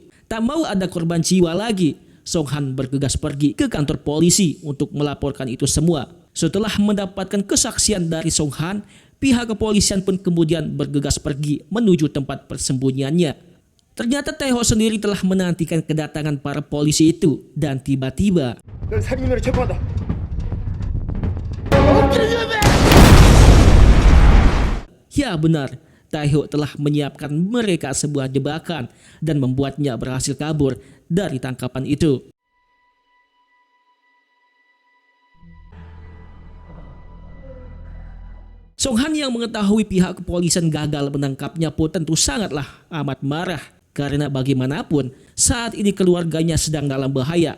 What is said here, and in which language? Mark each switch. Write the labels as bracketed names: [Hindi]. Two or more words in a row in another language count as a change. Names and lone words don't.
[Indonesian] Tak mau ada korban jiwa lagi, Song Han bergegas pergi ke kantor polisi untuk melaporkan itu semua. Setelah mendapatkan kesaksian dari Song Han, pihak kepolisian pun kemudian bergegas pergi menuju tempat persembunyiannya. Ternyata Taeho sendiri telah menantikan kedatangan para polisi itu dan tiba-tiba [Korean] 널 살인으로 체포한다. [Indonesian] ya benar, Taeho telah menyiapkan mereka sebuah jebakan dan membuatnya berhasil kabur dari tangkapan itu. Song Han yang mengetahui pihak kepolisian gagal menangkapnya pun tentu sangatlah amat marah karena bagaimanapun saat ini keluarganya sedang dalam bahaya.